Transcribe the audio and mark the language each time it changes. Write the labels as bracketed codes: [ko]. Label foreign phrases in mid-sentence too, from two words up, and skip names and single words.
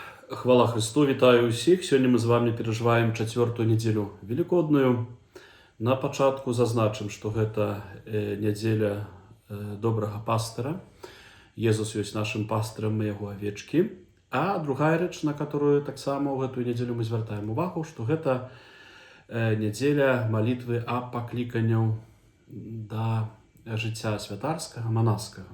[be] Хвала Христу, вітаю усіх. [uk] Сьогодні ми з вами переживаем [be] чацвёртую нядзелю велікодную. На пачатку зазначым, што гэта нядзеля добрага пастыра. Езус ёсць нашым пастырам, мы яго авечкі. А другая рэч, на которую таксама ў гэтую нядзелю мы звяртаем увагу, што гэта нядзеля малітвы аб пакліканняў да жыцця святарскага, манаскага.